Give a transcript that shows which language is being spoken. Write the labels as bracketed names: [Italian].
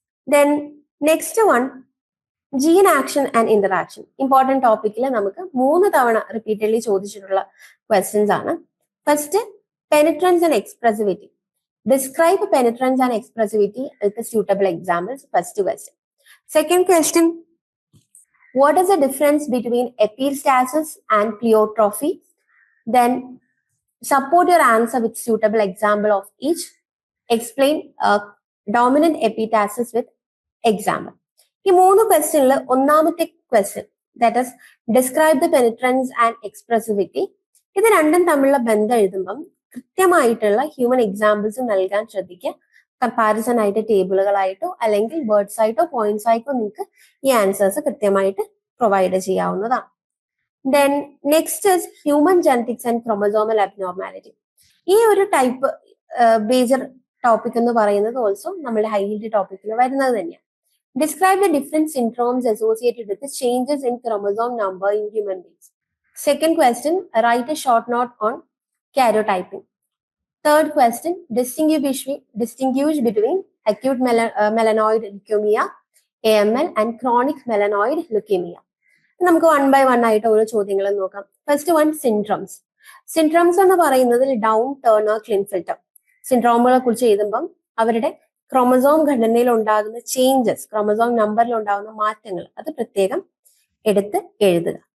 [English] Then next one, gene action and interaction. [Malayalam] Important ടോപ്പിക്കിൽ നമുക്ക് 3 തവണ റിപ്പീറ്റഡ്ലി ചോദിച്ചിട്ടുള്ള ക്വസ്റ്റ്യൻസ് ആണ്. [English] First, penetrance and expressivity. Describe penetrance and expressivity with suitable examples. First question. Second question, what is the difference between epistasis and pleiotrophy? Then support your answer with suitable example of each. Explain dominant epitasis with example. [Malayalam] ഈ 3 ക്വസ്റ്റ്യനിൽ ഒന്നാമത്തെ question, [English] that is describe the penetrance and expressivity, [Malayalam] ഇത് രണ്ടും തമ്മിലുള്ള ബന്ധം എഴുതുമ്പം കൃത്യമായിട്ടുള്ള human examples നൽകാൻ ശ്രദ്ധിക്കുക. കമ്പാരിസൺ ആയിട്ട് ടേബിളുകളായിട്ടോ അല്ലെങ്കിൽ വേർഡ്സ് ആയിട്ടോ പോയിന്റ്സ് ആയിട്ടോ നിങ്ങൾക്ക് ഈ ആൻസേഴ്സ് കൃത്യമായിട്ട് പ്രൊവൈഡ് ചെയ്യാവുന്നതാണ്. [English] Then next is human genetics and chromosomal abnormality. [Malayalam] ഈ ഒരു ടൈപ്പ് മേജർ ടോപ്പിക് എന്ന് പറയുന്നത് ഓൾസോ നമ്മുടെ ഹൈലൈറ്റ് ടോപ്പിക്കിൽ വരുന്നത് തന്നെയാണ്. [English] Describe the different syndromes associated with changes in chromosome number in human beings. Second question, write a short note on karyotyping. Third question, distinguish between acute melanoid leukemia, AML, and chronic melanoid leukemia. [Malayalam] നമുക്ക് 1 by 1 ആയിട്ട് ഓരോ ചോദ്യങ്ങൾ നോക്കാം. [English] first one, [Malayalam] syndromes. Syndromes എന്ന് പറയുന്നത് down turner ക്ലിൻഫിൽട്ടർ സിൻഡ്രോമുകളെ കുറിച്ച് എഴുതുമ്പം അവരുടെ chromosome ഘടനയിൽ ഉണ്ടാകുന്ന ചേഞ്ചസ്, ക്രോമസോം നമ്പറിൽ ഉണ്ടാകുന്ന മാറ്റങ്ങൾ അത് പ്രത്യേകം എടുത്ത് എഴുതുക.